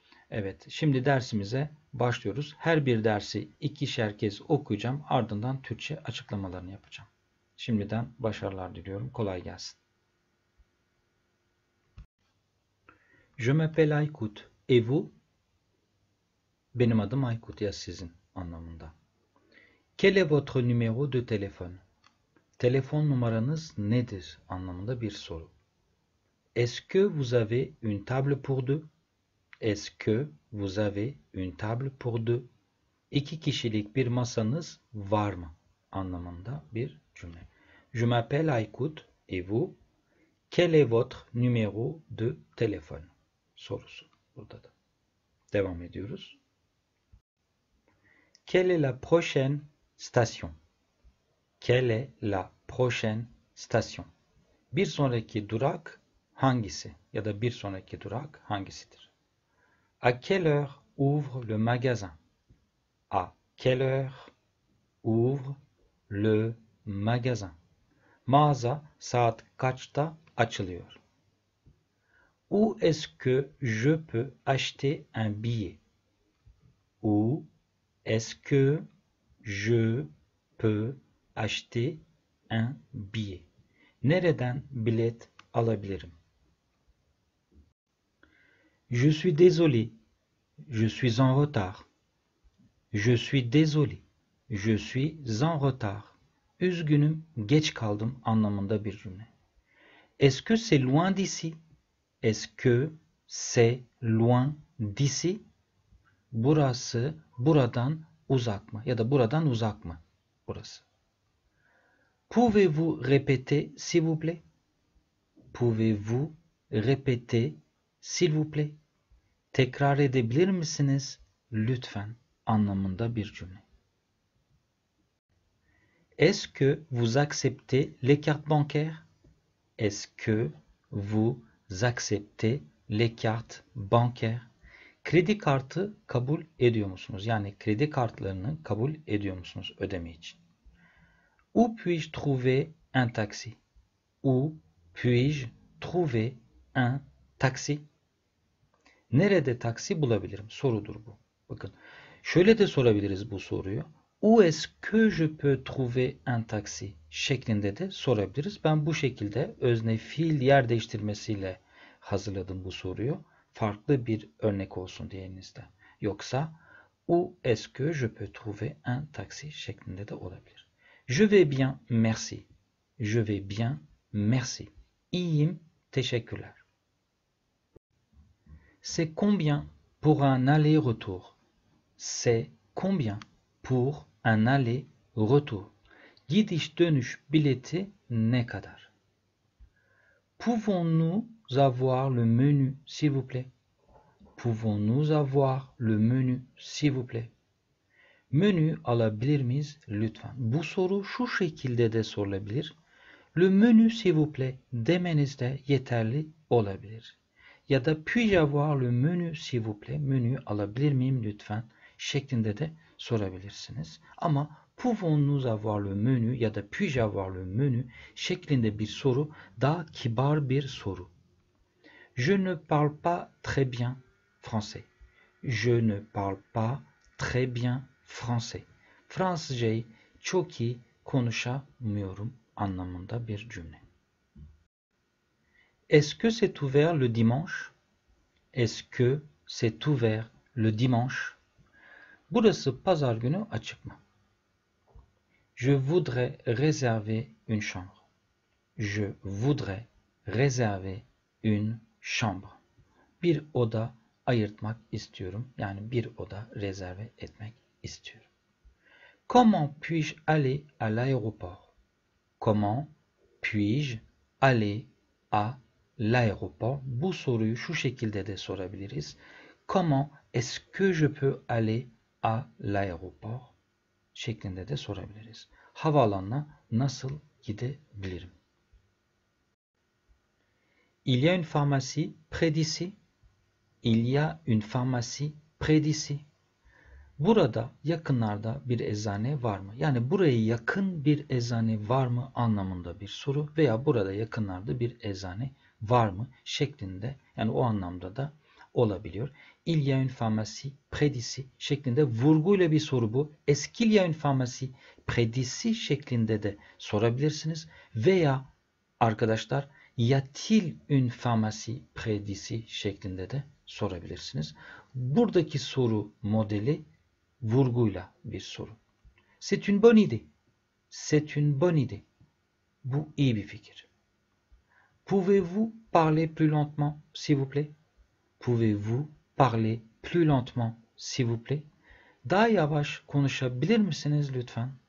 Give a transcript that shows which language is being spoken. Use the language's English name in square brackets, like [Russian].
[Turkish] Evet, şimdi dersimize başlıyoruz. Her bir dersi 2'şer kez okuyacağım. Ardından Türkçe açıklamalarını yapacağım. Şimdiden başarılar diliyorum. Kolay gelsin. [French] Je m'appelle Aykut. Et vous? [Turkish] Benim adım Aykut, ya sizin anlamında. [French] Quel est votre numéro de téléphone? [Turkish] Telefon numaranız nedir anlamında bir soru. [French] Est-ce que vous avez une table pour deux? Est-ce que vous avez une table pour deux? [Turkish] İki kişilik bir masanız var mı anlamında bir cümle. [French] Je m'appelle Aykut et vous? Quel est votre numéro de téléphone? [Turkish] Sorusu burada da. Devam ediyoruz. [French] Quelle est la prochaine station? Quelle est la prochaine station? [Turkish] Bir sonraki durak hangisi? Ya da bir sonraki durak hangisidir? [French] À quelle heure ouvre le magasin? À quelle heure ouvre le magasin? [Turkish] Mağaza saat kaçta açılıyor? [French] Où est-ce que je peux acheter un billet? Où est-ce que je peux acheter un billet? [Turkish] Nereden bilet alabilirim? [French] Je suis désolé. Je suis en retard. Je suis désolé. Je suis en retard. [Turkish] Üzgünüm, geç kaldım anlamında bir cümle. [French] Est-ce que c'est loin d'ici? Est-ce que c'est loin d'ici? [Turkish] Burası buradan uzak mı? Ya da buradan uzak mı? Burası. [French] Pouvez-vous répéter s'il vous plaît? Pouvez-vous répéter s'il vous plaît? [Turkish] Tekrar edebilir misiniz? Lütfen anlamında bir cümle. [French] Est-ce que vous acceptez les cartes bancaires? Est-ce que vous acceptez les cartes bancaires? [Turkish] Kredi kartı kabul ediyor musunuz? Yani kredi kartlarını kabul ediyor musunuz ödeme için? [French] Où puis-je trouver un taxi? Où puis-je trouver un taxi? [Turkish] Nerede taksi bulabilirim? Sorudur bu. Bakın, şöyle de sorabiliriz bu soruyu. [French] Où est-ce que je peux trouver un taxi? [Turkish] Şeklinde de sorabiliriz. Ben bu şekilde özne fiil yer değiştirmesiyle hazırladım bu soruyu. Farklı bir örnek olsun diye elinizde. Yoksa [French] où est-ce que je peux trouver un taxi [Turkish] şeklinde de olabilir. [French] Je vais bien, merci. Je vais bien, merci. [Turkish] İyiyim, teşekkürler. [French] C'est combien pour un aller-retour? C'est combien pour un aller-retour? [Turkish] Gidiş dönüş bileti ne kadar? [French] Pouvons-nous avoir le menu s'il vous plaît? Pouvons-nous avoir le menu s'il vous plaît? [Turkish] Menü alabilir miyiz lütfen? Bu soru şu şekilde de sorulabilir. [French] Le menu s'il vous plaît [Turkish] demeniz de yeterli olabilir. Ya da [French] puis-je avoir le menu s'il vous plaît? [Turkish] Menü alabilir miyim lütfen? Şeklinde de sorabilirsiniz. Ama [French] pouvons-nous avoir le menu [Turkish] ya da [French] puis-je avoir le menu [Turkish] şeklinde bir soru daha kibar bir soru. [French] Je ne parle pas très bien français. Je ne parle pas très bien français. [Turkish] Fransızcayı çok iyi konuşamıyorum anlamında bir cümle. [French] Est-ce que c'est ouvert le dimanche? Est-ce que c'est ouvert le dimanche? [Turkish] Burası pazar günü açık mı? [French] Je voudrais réserver une chambre. Je voudrais réserver une chambre. [Turkish] Bir oda ayırtmak istiyorum. Yani bir oda rezerve etmek istiyorum. [French] Comment puis-je aller à l'aéroport? Comment puis-je aller à l'aéroport? [Turkish] Bu soruyu şu şekilde de sorabiliriz. [French] Comment est-ce que je peux aller à l'aéroport? [Turkish] Şeklinde de sorabiliriz. Havaalanına nasıl gidebilirim? [French] Il y a une pharmacie près d'ici. Il y a une pharmacie près d'ici. [Turkish] Burada yakınlarda bir eczane var mı? Yani buraya yakın bir eczane var mı anlamında bir soru veya burada yakınlarda bir eczane var mı şeklinde, yani o anlamda da olabiliyor. [French] Il y a une pharmacie près d'ici [Turkish] şeklinde vurguyla bir soru bu. [French] Est-ce qu'il y a une pharmacie près d'ici [Turkish] şeklinde de sorabilirsiniz. Veya arkadaşlar [French] y a-t-il une pharmacie près d'ici [Turkish] şeklinde de sorabilirsiniz. Buradaki soru modeli vurguyla bir soru. [French] C'est une bonne idée. C'est une bonne idée. [Turkish] Bu iyi bir fikir. [French] Pouvez-vous parler plus lentement, s'il vous plaît? Pouvez-vous parler plus lentement, s'il vous plaît? [Turkish] Daha yavaş konuşabilir misiniz lütfen?